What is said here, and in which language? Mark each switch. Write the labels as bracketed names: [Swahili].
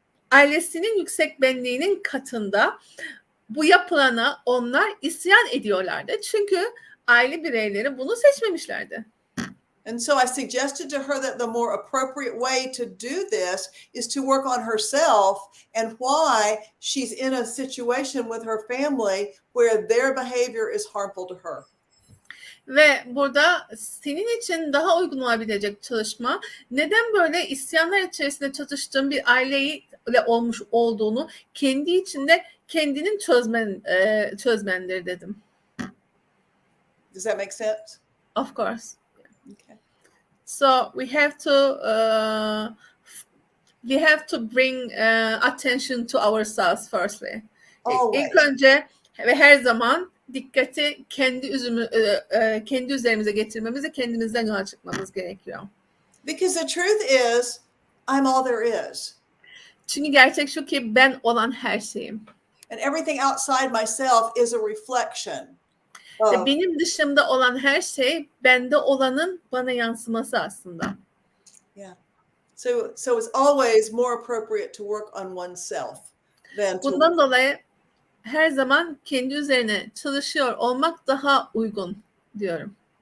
[Turkish] ailesinin yüksek benliğinin katında bu yapılana onlar isyan ediyorlardı. Çünkü aile bireyleri bunu seçmemişlerdi. [English] And so I suggested to her that the more appropriate way to do this is to work on herself and why she's in a situation with her family where their behavior is harmful to her. [Turkish] Ve burada senin için daha uygun olabilecek çalışma, neden böyle isyanlar içerisinde çatıştığın bir aileyle olmuş olduğunu kendi içinde kendinin çözmendir dedim. [English] Does that make sense? Of course. Okay. So we have to bring attention to ourselves firstly. Always. [Turkish] İlk önce ve her zaman dikkati kendi üzerimize getirmemiz ve kendimizden yola çıkmamız gerekiyor. [English] Because the truth is, I'm all there is. [Turkish] Çünkü gerçek şu ki ben olan her şeyim. [English] And everything outside myself is a reflection. [Turkish] Ve benim dışımda olan her şey bende olanın bana yansıması aslında. [English] Yeah. So it's always more appropriate to work on oneself than to. [Turkish] Bundan dolayı her zaman kendi üzerine çalışıyor olmak daha uygun diyorum.